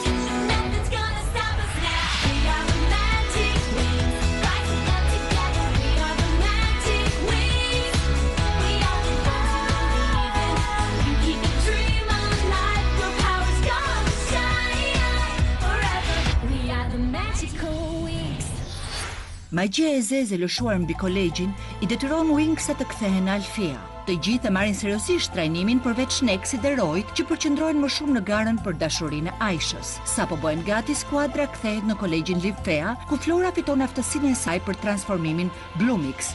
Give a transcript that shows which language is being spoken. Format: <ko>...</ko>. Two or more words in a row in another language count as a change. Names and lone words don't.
<en>Nothing's gonna stop us now. We are the magic wings, rising up together. We are the magic wings. We are the ones who keep the dream alive. Your power's gonna shine forever. We are the magical wings.</en> <sq>Magjia e zezë e lëshuar mbi kolegjin I detyron Winxat të kthehen në Alfea. Të gjithë e marrin seriozisht trajnimin përveç Nexit dhe Royt, që përqendrohen më shumë në garën për dashurinë e Aishës. Sa po bëhen gati, skuadra kthehet në kolegjin Livfea, ku Flora fiton aftësinë e saj për transformimin Bloomix.</sq>